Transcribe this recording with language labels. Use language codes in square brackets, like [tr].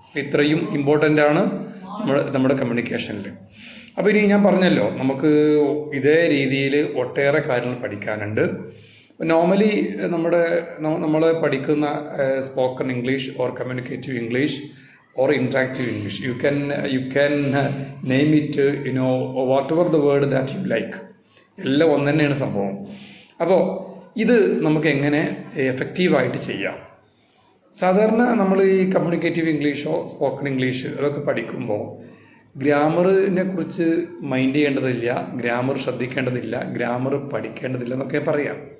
[ml] ഇത്രയും ഇമ്പോർട്ടൻ്റ് ആണ് നമ്മുടെ കമ്മ്യൂണിക്കേഷനിൽ. അപ്പോൾ ഇനി ഞാൻ പറഞ്ഞല്ലോ, നമുക്ക് ഇതേ രീതിയിൽ ഒട്ടേറെ കാര്യങ്ങൾ പഠിക്കാനുണ്ട്. [en] normally [ml] നമ്മൾ പഠിക്കുന്ന [en] Spoken English or communicative English or interactive English, you can name it, whatever the word that you like. [ml] എല്ലാം ഒന്ന് തന്നെയാണ് സംഭവം. അപ്പോൾ ഇത് നമുക്ക് എങ്ങനെ എഫക്റ്റീവായിട്ട് ചെയ്യാം? സാധാരണ നമ്മൾ ഈ കമ്മ്യൂണിക്കേറ്റീവ് ഇംഗ്ലീഷോ സ്പോക്കൺ ഇംഗ്ലീഷ് അതൊക്കെ പഠിക്കുമ്പോൾ ഗ്രാമറിനെ കുറിച്ച് മൈൻഡ് ചെയ്യേണ്ടതില്ല, ഗ്രാമർ ശ്രദ്ധിക്കേണ്ടതില്ല, ഗ്രാമർ പഠിക്കേണ്ടതില്ല എന്നൊക്കെ പറയാം.